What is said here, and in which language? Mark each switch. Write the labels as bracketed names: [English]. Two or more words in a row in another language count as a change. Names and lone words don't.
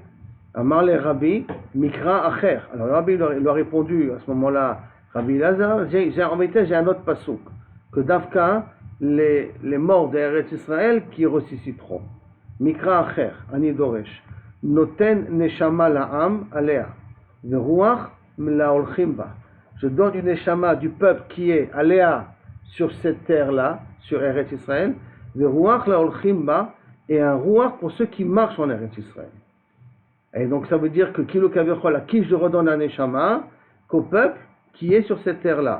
[Hebrew] אמר ליה רבי מקרא אחר. [French] Alors Rabbi lui a répondu à ce moment-là, Rabbi Elazar, en vérité j'ai un autre pasuk, que Davka, les morts d'Eretz Israël qui ressusciteront. [Hebrew] מקרא אחר אני דורש נותן נשמה לעם עליה ורוח להלכים בה. [French] Je donne une Neshama du peuple qui est Alea sur cette terre-là, sur Eretz Israël, [Hebrew] ורוח להלכים בה, [French] et un Ruach pour ceux qui marchent en Eretz Israël. Et donc ça veut dire que [Hebrew] כלו כביכול, [French] à qui je redonne un Neshama, qu'au peuple qui est sur cette terre-là.